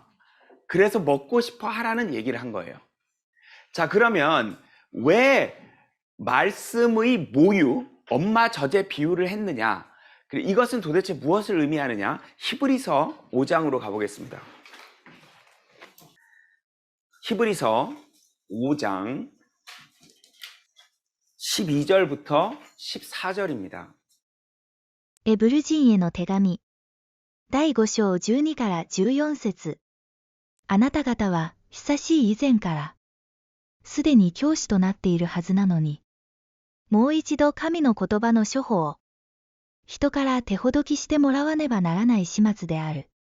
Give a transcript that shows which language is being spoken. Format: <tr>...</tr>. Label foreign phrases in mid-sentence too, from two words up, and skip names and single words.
<ko>그래서 먹고 싶어 하라는 얘기를 한 거예요. 자, 그러면 왜 말씀의 모유, 엄마 젖의 비유를 했느냐? 이것은 도대체 무엇을 의미하느냐? 히브리서 5장으로 가보겠습니다. 히브리서 5장 12절부터 14절입니다.</ko> <ja>ヘブル人への手紙第5章12から14節。あなた方は久しい以前からすでに教師となっているはずなのに、もう一度神の言葉の処方を人から手ほどきしてもらわねばならない始末である。</ja>